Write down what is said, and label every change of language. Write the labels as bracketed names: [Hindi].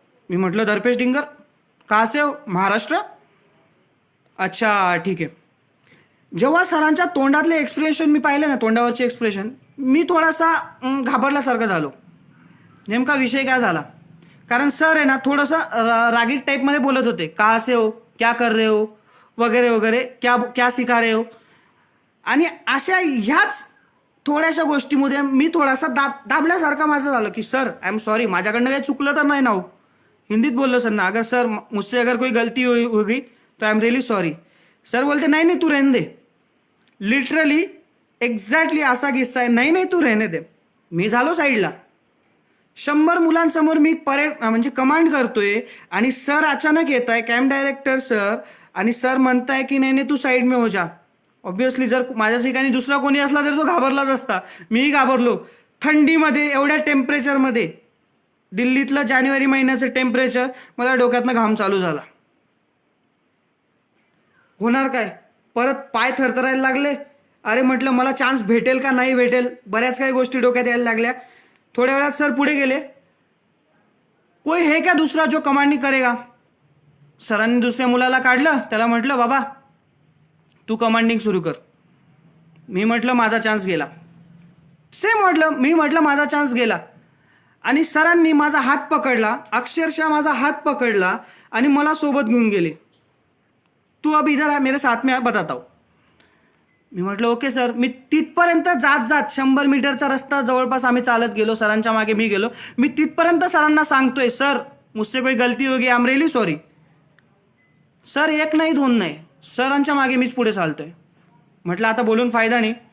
[Marathi] मी म्हटलं दरपेश डिंगर. [Hindi] कहाँ से हो? [Marathi] महाराष्ट्र. अच्छा ठीक आहे. जेव्हा सरांच्या तोंडातले एक्सप्रेशन मी पाहिले ना, तोंडावरचे एक्सप्रेशन, मी थोडासा घाबरल्यासारखं झालो. नेमका विषय काय झाला, कारण सर आहे ना थोडंसं रागीट टाईपमध्ये बोलत होते. [Hindi] कहाँ से हो, क्या कर रहे हो वगैरे वगैरे, क्या सिखा रहे हो. [Marathi] आणि अशा ह्याच थोड्याशा गोष्टीमध्ये मी थोडासा दाबल्यासारखा माझं झालं की सर [English] I am sorry, [Marathi] माझ्याकडनं काही चुकलं तर नाही ना हो. हिंदीत बोललो सर ना, [Hindi] अगर सर मुझसे अगर कोई गलती होगी तो [English] I am really sorry. [Hindi] Sir बोलते [Marathi] नाही [Hindi] तू रहने दे. [English] literally exactly [Marathi] असा किस्सा आहे. नाही [Hindi] तू रहने दे. [Marathi] मी झालो साईडला. 100 मुलांसमोर मी परेड म्हणजे कमांड करतोय आणि सर अचानक येत आहे, कॅम्प डायरेक्टर सर, आणि सर म्हणताय की नाही [Hindi] तू साईड में हो जा. [Marathi] ऑब्व्हियसली जर माझ्या ठिकाणी दुसरा कोणी असला तर तो घाबरलाच असता. मीही घाबरलो. थंडीमध्ये, एवढ्या टेम्परेचरमध्ये, दिल्लीतलं जानेवारी महिन्याचं टेम्परेचर, मला डोक्यातनं घाम चालू झाला. होणार काय, परत पाय थरथरायला लागले. अरे म्हटलं मला चान्स भेटेल का नाही भेटेल, बऱ्याच काही गोष्टी डोक्यात यायला लागल्या. थोड्या वेळात सर पुढे गेले. [Hindi] कोई है क्या दुसरा जो कमांडिंग करेगा? [Marathi] सरांनी दुसऱ्या मुलाला काढलं, त्याला म्हटलं बाबा तू कमांडिंग सुरू कर. मी म्हटलं माझा चान्स गेला. सेम मी म्हटलं माझा चान्स गेला. आणि सरांनी माझा हात पकडला, अक्षरशः माझा हात पकडला आणि मला सोबत घेऊन गेले. [Hindi] तू अब इधर आ, मेरे साथ में बताता हूं. [Marathi] मी म्हटलं ओके सर. मी तिथपर्यंत जात 100 मीटरचा रस्ता जवळपास आम्ही चालत गेलो. सरांच्या मागे मी गेलो. मी तिथपर्यंत सरांना सांगतोय, [Hindi] सर मुझसे कोई गलती होगी, [English] I am really sorry. [Marathi] Sir एक नाही दोन नाही, सरांच्या मागे मीच पुढे चालतोय. म्हटलं आता बोलून फायदा नाही.